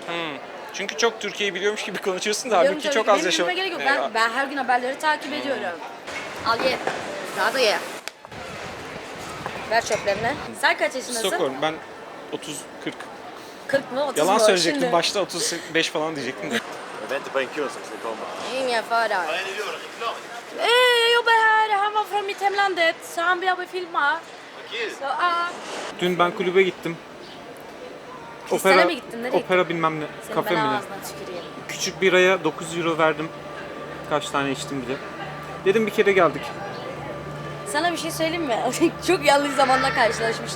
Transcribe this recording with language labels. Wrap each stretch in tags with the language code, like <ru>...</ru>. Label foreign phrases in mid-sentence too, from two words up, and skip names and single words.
<tr>Çünkü çok Türkiye'yi biliyormuş gibi konuşuyorsun da Biliyorum halbuki tabii çok ki. az Benim yaşam. bilmeme gerek yok. Ben her gün haberleri takip ediyorum. Al ye. Daha da ye. Ver çöplerini. Sen kaç yaşındasın? Stockholm, ben 30-40. 40 mı? 30 Yalan mu? söyleyecektim, Şimdi. başta 35 falan diyecektim de.</tr> <sv>Jag väntar på en kurs som ska komma.</sv> <tr>İyiyim ya Farah.</tr> <sv>Vad är det du gör? Reklam? Jag jobbar här. Han var från mitt hemlandet. Så han vill filma. Vad kul! Så,</sv> <tr>Dün ben kulübe gittim. Kristall'e mi gittin? Nereye Opera bilmem ne, Senin kafe ben mi ne? ağzına tüküreyim. Küçük biraya 9 euro verdim. Kaç tane içtim bile. Dedim bir kere geldik. Sana bir şey söyleyeyim mi? Çok yanlış zamanda karşılaşmışız.</tr>